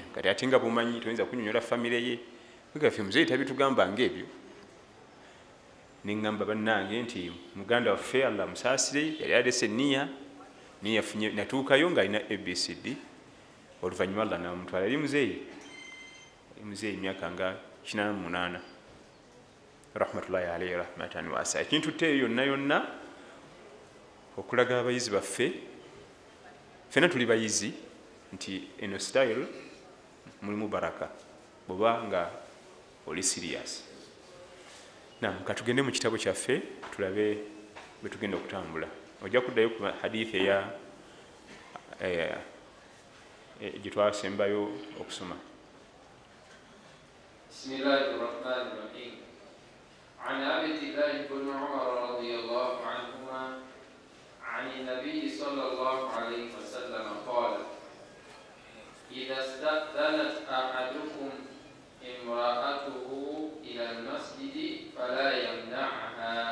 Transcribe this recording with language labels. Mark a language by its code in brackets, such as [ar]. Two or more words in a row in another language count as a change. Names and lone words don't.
[lg] Kati ate nga bumanyi toyinza kunyonyola famire ye. Bigaffe muzeeyi tabitugamba ng'ebyo. neŋŋamba bannange nti muganda waffe Allah musaasire yali alese enniya niye yafunye natuukayo ng'alina abcd oluvannyuma Allah namutwala yali muzeeyi emyaka nga 88 [ar] رحمة الله عليه رحمة واسعة. [lg] Ekintu teeyo yonna yonna okulaga abayizi baffe fena tuli bayizi nti eno style mulimu baraka bwoba nga oli serious. Katugende mu kitabo kyaffe tulabe bwe tugenda okutambula. Ojja kuddayo ku hadithi gye twasembayo okusoma. [ar] بسم الله الرحمن الرحيم. عن أبي الله بن عمر رضي الله عنهما عن النبي صلى الله عليه وسلم قال: إذا استأذنت أحدكم امرأته إلى المسجد فلا يمنعها.